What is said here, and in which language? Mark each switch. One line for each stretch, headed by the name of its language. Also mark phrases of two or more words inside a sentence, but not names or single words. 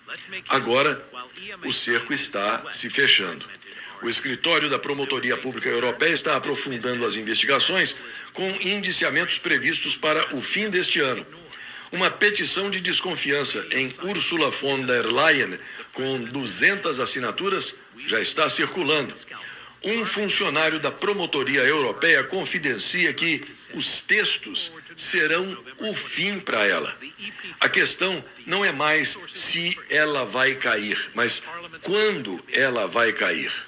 Portuguese: Agora, o cerco está se fechando. O escritório da Promotoria Pública Europeia está aprofundando as investigações com indiciamentos previstos para o fim deste ano. Uma petição de desconfiança em Ursula von der Leyen, com 200 assinaturas, já está circulando. Um funcionário da Promotoria Europeia confidencia que os textos serão o fim para ela. A questão não é mais se ela vai cair, mas quando ela vai cair.